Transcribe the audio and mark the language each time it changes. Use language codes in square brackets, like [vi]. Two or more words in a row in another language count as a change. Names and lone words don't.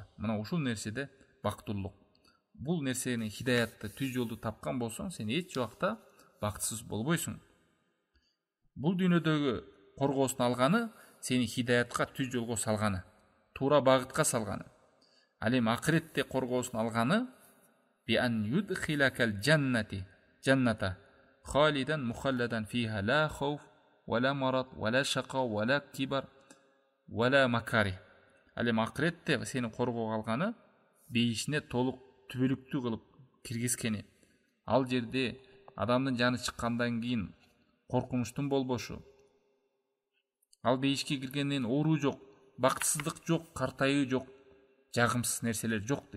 [ky] Мына ушул нерседе бактылуулук. Бул нерсени, хидаятты, түз жолду тапкан болсоң, сен эч убакта бактысыз болбойсуң. Бул дүйнөдөгү коргоосун алганы сени хидаятка, түз жолго салганы, туура багытка салганы. Ал эми акыретте коргоосун алганы [ar] بأن يدخلك الجنة خالدا مخلدا فيها لا خوف ولا مرض ولا شقاء ولا كبر ولا مكاره. [ky] Ал эми акыретте сени коргоого алганы бейишине толук түбөлүктүү кылып киргизгени. Ал жерде адамдын жаны чыккандан кийин коркунучтун болбошу. Ал бейишке киргенден оору жок, бактысыздык жок, картайуу жок, жагымсыз нерселер жок дейт.